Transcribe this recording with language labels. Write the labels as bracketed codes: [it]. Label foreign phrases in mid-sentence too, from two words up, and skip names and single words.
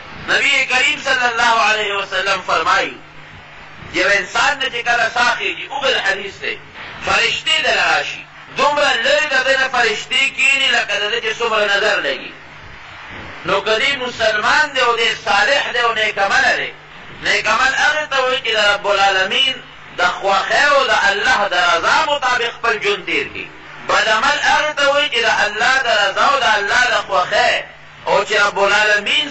[ps] نبی کریم [ar] صلی اللہ علیہ وسلم [ps] فرمائی یو انسان نے چې کله ساه خېږي اوږد حدیث دی فرشتې دله راشي دومره لرې د ده نه فرشتې کښېني لکه د ده چې څومره نظر لګي نو که دی مسلمان دی او دی صالح دی او نیکعمله دی نیکعمل هغې ته وایي چې د رب العالمین د خوښۍ او د الله د رضا مطابق خپل ژوند تېر کړي بدعمل هغې ته وایي چې د الله د رضا او د الله د خوښۍ او چې رب العالمین